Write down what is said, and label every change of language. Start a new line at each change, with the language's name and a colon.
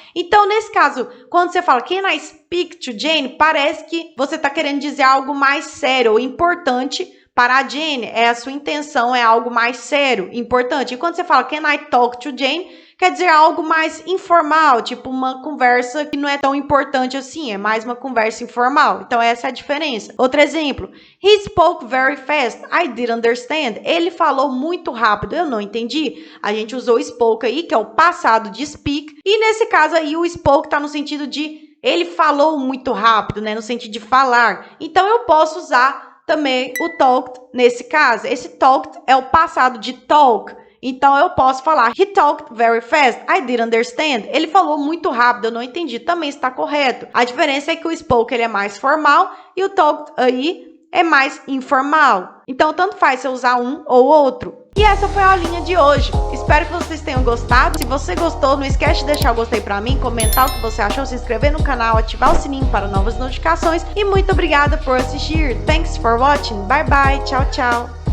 Portuguese: Então, nesse caso, quando você fala can I speak to Jane, parece que você está querendo dizer algo mais sério ou importante para a Jane. A sua intenção é algo mais sério, importante. E quando você fala can I talk to Jane, quer dizer algo mais informal, tipo uma conversa que não é tão importante assim, é mais uma conversa informal. Então, essa é a diferença.
English: Outro exemplo, he spoke very fast, I didn't understand.
Portuguese: Ele falou muito rápido, eu não entendi. A gente usou spoke aí, que é o passado de speak, e nesse caso aí o spoke está no sentido de ele falou muito rápido, né, no sentido de falar. Então, eu posso usar também o talked nesse caso. Esse talked é o passado de talk.
English: Então, eu posso falar he talked very fast, I didn't understand.
Portuguese: Ele falou muito rápido, eu não entendi. Também está correto. A diferença é que o spoke ele é mais formal e o talked aí é mais informal. Então, tanto faz se eu usar um ou outro. E essa foi a aulinha de hoje. Espero que vocês tenham gostado. Se você gostou, não esquece de deixar o gostei pra mim, comentar o que você achou, se inscrever no canal, ativar o sininho para novas notificações. E muito obrigada por assistir. Thanks for watching. Bye bye. Tchau, tchau.